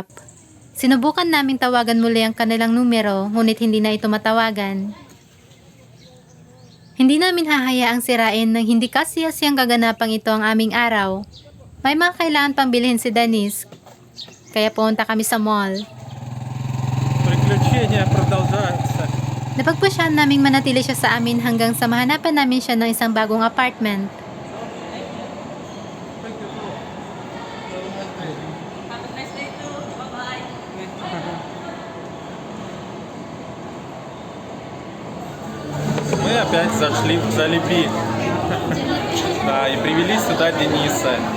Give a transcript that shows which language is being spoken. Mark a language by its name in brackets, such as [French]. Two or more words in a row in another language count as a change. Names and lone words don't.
[Filipino] Sinubukan naming tawagan muli ang kanilang numero ngunit hindi na ito matawagan. Hindi namin hahayaang sirain ng hindi kasiyasiyang kaganapang ito ang aming araw. May mga kailangan pang bilhin si Denise, kaya pumunta kami sa mall. [Russian] Приключения продолжаются. [Filipino] Napagpasyahan naming manatili siya sa amin hanggang sa mahanapan namin siya ng isang bagong apartment. [Russian] Мы опять зашли в Джолиби. Да, и привели сюда Дениса.